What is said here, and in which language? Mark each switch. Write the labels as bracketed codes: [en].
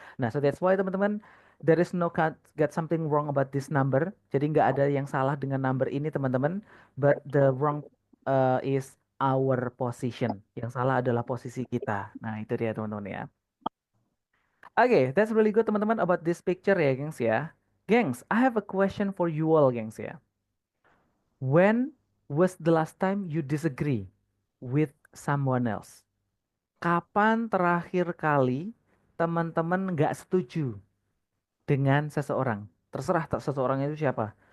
[en] Nah, so that's why [id] teman-teman, [en] there is no got something wrong about this number. [id] Jadi nggak ada yang salah dengan number ini teman-teman. [en] But the wrong is our position. [id] Yang salah adalah posisi kita. Nah, itu dia teman-teman ya. [en] Oke, that's really good [id] teman-teman [en] about this picture [id] ya, gengs ya. [en] Gengs, I have a question for you all, gengs ya. When was the last time you disagree with someone else? [id] Kapan terakhir kali teman-teman nggak setuju dengan seseorang? Terserah seseorang itu siapa.